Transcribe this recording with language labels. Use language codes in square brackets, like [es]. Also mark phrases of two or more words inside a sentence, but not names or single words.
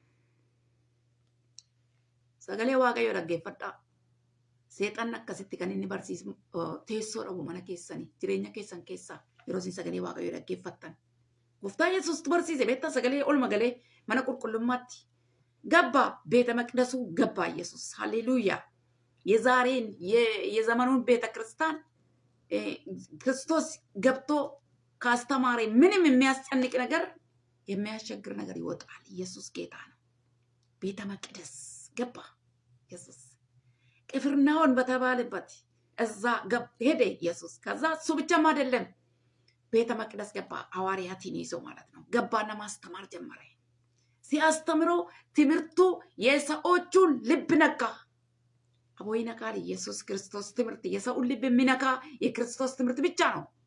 [om] Sagalee waaqayyoo dhaggeeffadhaa. Seexanni akkasitti kan inni barsiisu teessoo dhabu mana keessanii jireenya keessan keessaa yeroo isin sagalee waaqayyoo dhaggeeffattan. Gooftaan Yesuustu barsiise beektaa sagalee olma galee mana qulqullummaatti. [am] ገባ። ቤተ መቅደሱ ገባ ኢየሱስ። ሃሌሉያ። የዛሬን የዘመኑን ቤተ ክርስቲያን ክርስቶስ ገብቶ ካስተማረ ምንም የሚያስጨንቅ ነገር የሚያስቸግር ነገር ይወጣል። ኢየሱስ ጌታ ነው። ቤተ መቅደስ ገባ ኢየሱስ። ቅፍርናሆም በተባለበት እዛ ሄደ ኢየሱስ። ከዛ እሱ ብቻም አይደለም ቤተ መቅደስ ገባ። ሐዋርያትን ይዞ ማለት ነው ገባና ማስተማር ጀመረ። ሲያስተምሮ ትምህርቱ የሰዎቹን ልብ ነካ። አቦ ይነካል። ኢየሱስ ክርስቶስ ትምህርት የሰውን ልብ የሚነካ የክርስቶስ ትምህርት ብቻ ነው።